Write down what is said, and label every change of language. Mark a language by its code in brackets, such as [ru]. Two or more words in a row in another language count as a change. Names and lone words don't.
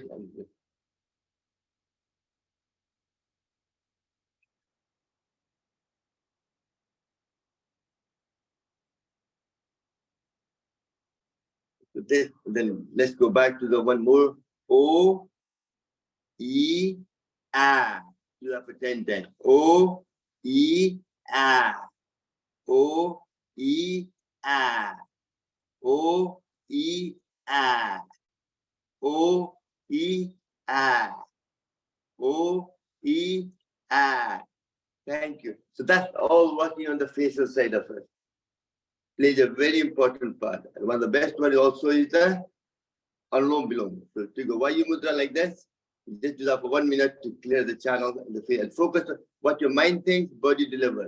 [en] And so this, then let's go back to the one more. O, E, A. Do that for 10 times. O, E, A. O, E, A. O, E, A. O, E, A. O, E, A. Thank you. So that's all working on the facial side of it. Plays a very important part. And one of the best one also is the Anulom Vilom. So to go Vayu Mudra like this, you just do that for 1 minute to clear the channel and the face and focus on what your mind thinks, body delivers.